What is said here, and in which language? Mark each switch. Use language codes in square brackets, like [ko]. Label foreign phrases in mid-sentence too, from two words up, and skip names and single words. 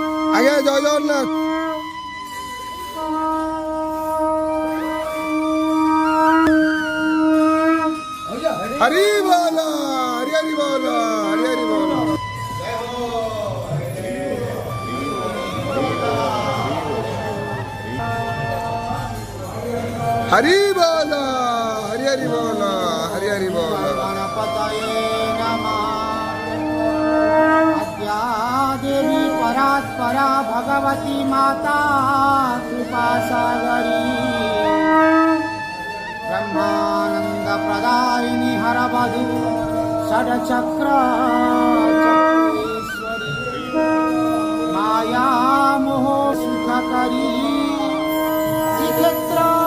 [bn] আগে জয় জগন্নাথ। হরি বল, হরি হরি বল, হরি হরি বল। [hi] हरि बोल, हरि हरि बोल, हरि हरि बोल। [sa] गणपतये नमः। अद्या देवी परात्परा भगवती माता कृपा सागरी, ब्रह्मानंद प्रदायिनी हरवधू षडचक्र चक्रेश्वरी, माया मोह सुखकरी श्रीक्षेत्र